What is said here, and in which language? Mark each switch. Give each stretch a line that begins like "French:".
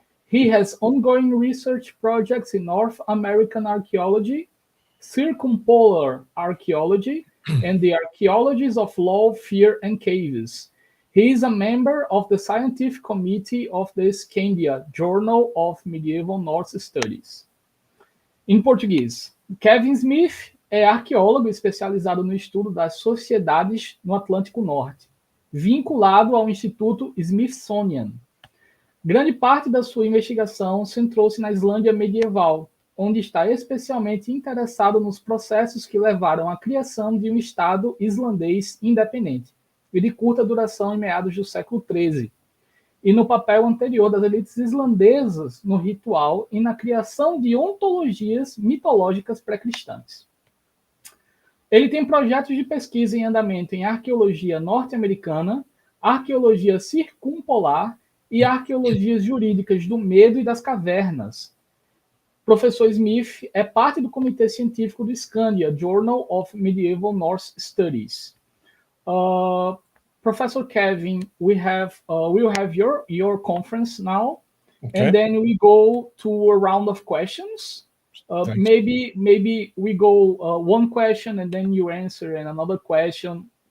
English: He has ongoing research projects in North American archaeology, circumpolar archaeology, and the archaeologies of law, fear, and caves. He is a member of the scientific committee of the Scandia Journal of Medieval Norse Studies.
Portuguese: Em português, Kevin Smith é arqueólogo especializado no estudo das sociedades no Atlântico Norte, vinculado ao Instituto Smithsoniano. Grande parte da sua investigação centrou-se na Islândia Medieval, onde está especialmente interessado nos processos que levaram à criação de um estado islandês independente e de curta duração em meados do século XIII, e no papel anterior das elites islandesas no ritual e na criação de ontologias mitológicas pré-cristãs. Ele tem projetos de pesquisa em andamento em arqueologia norte-americana, arqueologia circumpolar e arqueologias jurídicas do medo e das cavernas. Professor Smith é parte do comitê científico do Scandia Journal of Medieval Norse Studies.
English: Professor Kevin, we'll have your conference now, okay. And then we go to a round of questions. Maybe we go one question and then you answer and another question.